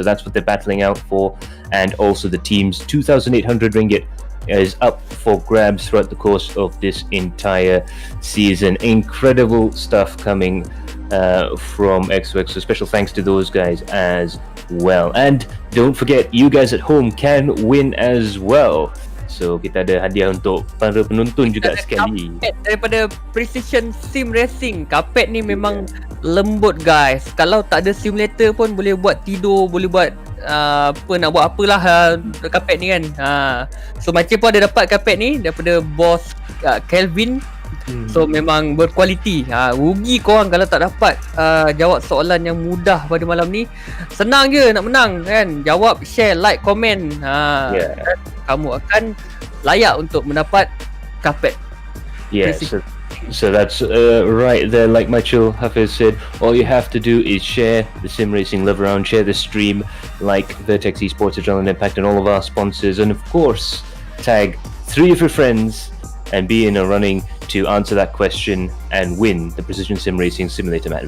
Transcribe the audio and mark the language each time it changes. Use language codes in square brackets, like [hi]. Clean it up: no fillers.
[en] So that's what they're battling out for. And also the team's 2,800 ringgit is up for grabs throughout the course of this entire season. Incredible stuff coming from XOX. So special thanks to those guys as well. And don't forget, you guys at home can win as well. [ms] So kita ada hadiah untuk para penonton juga sekali. Kapet daripada Precision Sim Racing. Kapet ni memang lembut guys. Kalau tak ada simulator pun boleh buat tidur, boleh buat nak buat apalah kapet ni kan. So macam pun ada dapat kapet ni daripada bos Kelvin. So memang berkualiti. Rugi korang kalau tak dapat jawab soalan yang mudah pada malam ni. Senang je nak menang kan. Jawab, share, like, komen. Kamu akan layak untuk mendapat kapet. [en] Yes. So that's right there, like Michael Hafiz said. All you have to do is share the Sim Racing Live Around, share the stream, like Vertex Esports, Adrenaline Impact, and all of our sponsors, and of course tag 3 of your friends and be in a running to answer that question and win the Precision Sim Racing Simulator mat.